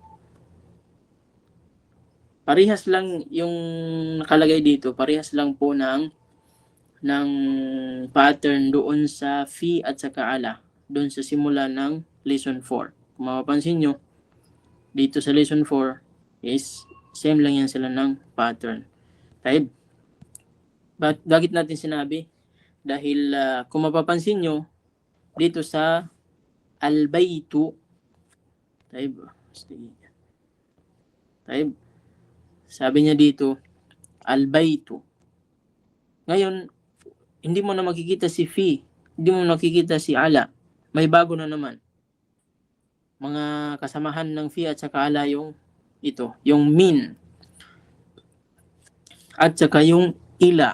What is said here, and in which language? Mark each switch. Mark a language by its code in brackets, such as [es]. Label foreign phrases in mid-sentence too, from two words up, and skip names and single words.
[tl] Parehas lang yung nakalagay dito, parehas lang po ng pattern doon sa fi at sa kaala, doon sa simula ng lesson 4. Kung mapapansin nyo, dito sa lesson 4 is same lang yan sila ng pattern. Taib. Bakit natin sinabi? Dahil kung mapapansin nyo, dito sa al-baytu, taib, sabi niya dito, al-baytu. Ngayon, hindi mo na makikita si fi, hindi mo nakikita si ala. May bago na naman. Mga kasamahan ng fi at saka ala yung ito, yung min. At saka yung ila.